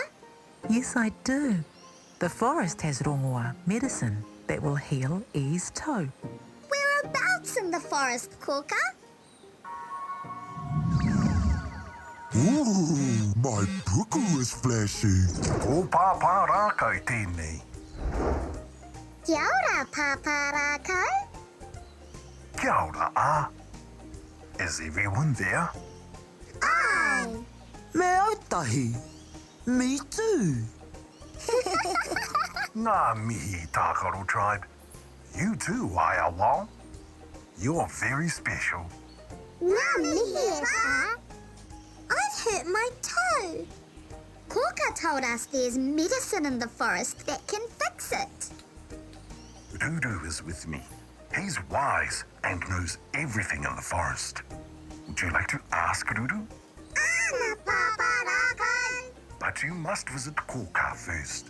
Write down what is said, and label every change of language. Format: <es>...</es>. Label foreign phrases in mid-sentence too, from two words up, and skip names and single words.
<en>Yes, I do. The forest has rongoa, medicine, that will heal E's toe. Whereabouts in the forest, Kōkā? Ooh, my puku is flashing.</en> <mi>Ko Pāpā Rākau tēnei. Kia ora, Pāpā Rākau. Kia ora, ā.</mi> <en>Is everyone there?</en> <mi>Ai. Me ētahi.</mi> <en>Me too.</en> <mi>Ngā mihi Tākaro Tribe.</mi> <en>You too, Wao Arapū. You're very special.</en> <mi>Ngā mihi rā.</mi> <en>I've hurt my toe. Kōkā told us there's medicine in the forest that can fix it. Ruru is with me. He's wise and knows everything in the forest. Would you like to ask Ruru?</en> <mi>Ana, Pāpā Rākau.</mi> <en>But you must visit Kōkā first.</en>